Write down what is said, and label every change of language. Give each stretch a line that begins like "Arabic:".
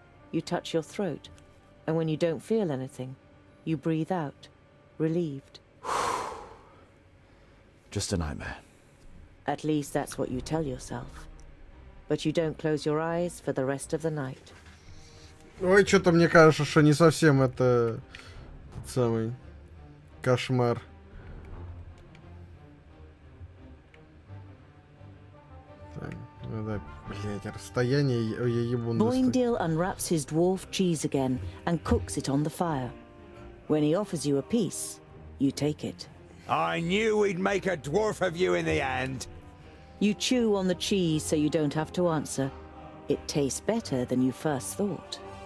English: You touch your throat, and when you don't feel anything, you breathe out, relieved. Just a nightmare. At least that's what you tell yourself. But you don't close your eyes for the rest of the night.
Russian: Ой, что-то мне кажется, что не совсем это самый кошмар. Так, ну да, блять, расстояние я ебун.
English: Boindil unwraps his dwarf cheese again and cooks it on the fire. When he offers you a piece, you take it. I knew we'd make a dwarf of you in the end. You chew on the cheese so you don't have to answer. It tastes better than you first thought.